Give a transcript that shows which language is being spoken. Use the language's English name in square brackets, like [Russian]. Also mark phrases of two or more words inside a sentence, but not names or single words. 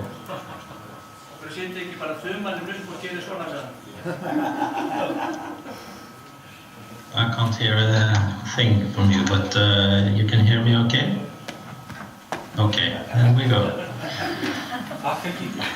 [Icelandic] Presidente, ekki bara þumalinn upp og gerir svona með hann. [English] I can't hear a thing from you, but you can hear me okay? Okay, then we go. [Icelandic] Takk ekki.